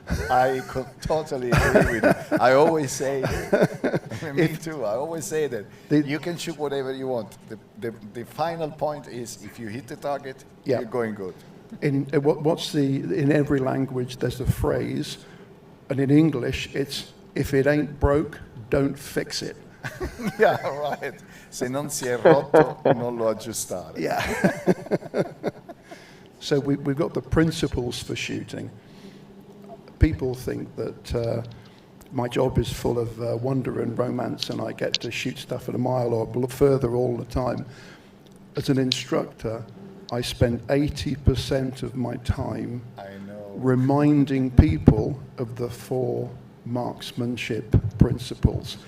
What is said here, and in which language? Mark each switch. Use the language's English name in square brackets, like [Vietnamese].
[English] I could totally agree with you. I always say, me too, I always say that you can shoot whatever you want. The final point is if you hit the target, you're going good. In every language there's a phrase, and in English it's, if it ain't broke, don't fix it. Yeah, right. [Italian] Se non si è rotto, non lo aggiustare. [English] Yeah. So we've got the principles for shooting. People think that my job is full of wonder and romance and I get to shoot stuff at a mile or further all the time. As an instructor, I spend 80% of my time reminding people of the 4 marksmanship principles.